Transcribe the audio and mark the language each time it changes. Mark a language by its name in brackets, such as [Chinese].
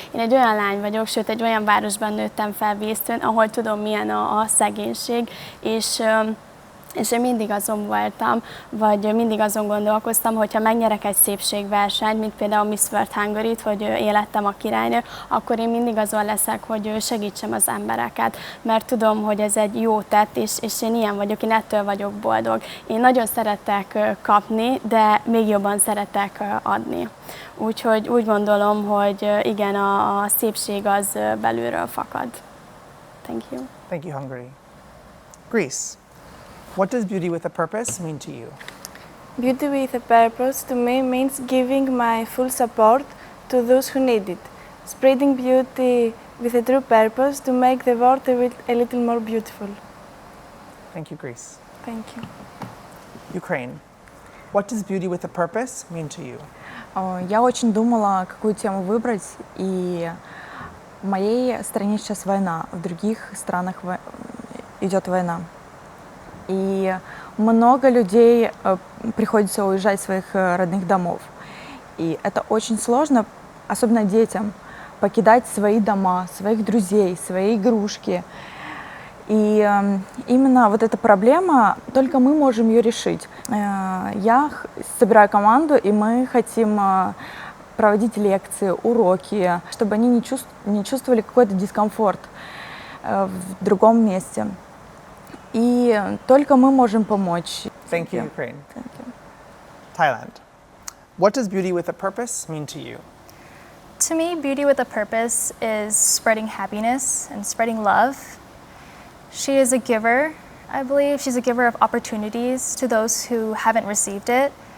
[Hungarian] Én egy olyan lány vagyok, sőt egy olyan városban nőttem fel Vésztőn, ahol tudom milyen a szegénység, és én mindig azon voltam, vagy mindig azon gondolkoztam, hogyha megnyerek egy szépségversenyt, mint például Miss World Hungary-t, hogy én lettem a királynő, akkor én mindig azon leszek, hogy segítsem az embereket, mert tudom, hogy ez egy jó tett, és én ilyen vagyok, én ettől vagyok boldog. Én nagyon szeretek kapni, de még jobban szeretek adni. Úgyhogy úgy gondolom, hogy igen, a szépség az belülről fakad. [English] Thank you. Thank you, Hungary. Greece. What does beauty with a purpose mean to you? Beauty with a purpose to me means giving my full support to those who need it. Spreading beauty with a true purpose to make the world a little more beautiful. Thank you, Greece. Thank you. Ukraine. What does beauty with a purpose mean to you? [Russian] Я очень думала, какую тему выбрать, и в моей стране сейчас война, в других странах идет война. И много людей приходится уезжать из своих родных домов. И это очень сложно, особенно детям, покидать свои дома, своих друзей, свои игрушки. И именно вот эта проблема, только мы можем ее решить. Я собираю команду, и мы хотим проводить лекции, уроки, чтобы они не чувствовали какой-то дискомфорт в другом месте. И только мы можем помочь. [English] Thank you, Ukraine. Thank you. Thailand. What does beauty with a purpose mean to you? To me, beauty with a purpose is spreading happiness and spreading love. She is a giver, I believe. She's a giver of opportunities to those who haven't received it.